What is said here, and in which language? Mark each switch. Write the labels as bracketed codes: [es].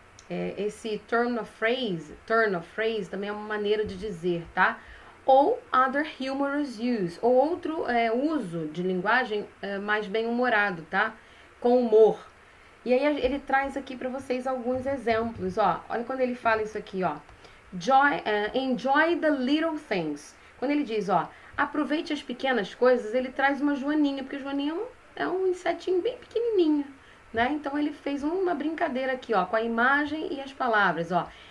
[pt] Esse turn of phrase também é uma maneira de dizer, tá? Ou [en] other humorous use, [pt] ou outro uso de linguagem mais bem-humorado, tá? Com humor. E aí ele traz aqui para vocês alguns exemplos, ó. Olha quando ele fala isso aqui, ó. [en] Enjoy the little things. [pt] Quando ele diz, ó, aproveite as pequenas coisas, ele traz uma joaninha, porque joaninha é um insetinho bem pequenininho, né? Então ele fez uma brincadeira aqui, ó, com a imagem e as palavras, ó.